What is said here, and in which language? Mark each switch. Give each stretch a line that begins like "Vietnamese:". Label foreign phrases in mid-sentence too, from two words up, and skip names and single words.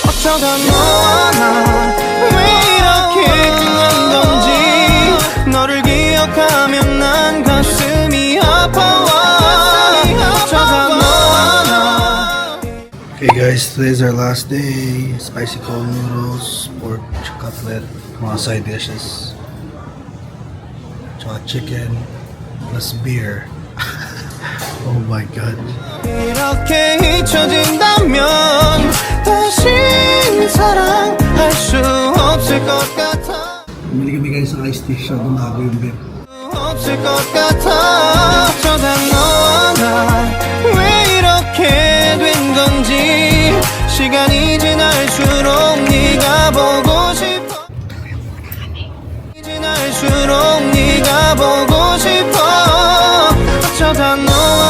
Korean: 어쩌다 너와 나 왜 이렇게 한 건지 너를 기억하면 난 가슴이 아파와 어쩌다 너와 나
English: Okay guys, today's our last day. Spicy cold noodles, pork cutlet, mga side dishes. Tsaka chicken, plus beer. Oh my god.
Korean: 이렇게 잊혀진다면 다시 사랑할 수 없을 것 같아
Filipino: Bumili kami guys sa
English: iced tea shop
Filipino: ng bago yung beer.
Korean: 없을 것 같아 어쩌다 너와 나 왜 이렇게 된 건지 시간이 지날수록 네가 보고 싶어 지날수록 네가 보고 싶어 어쩌다 너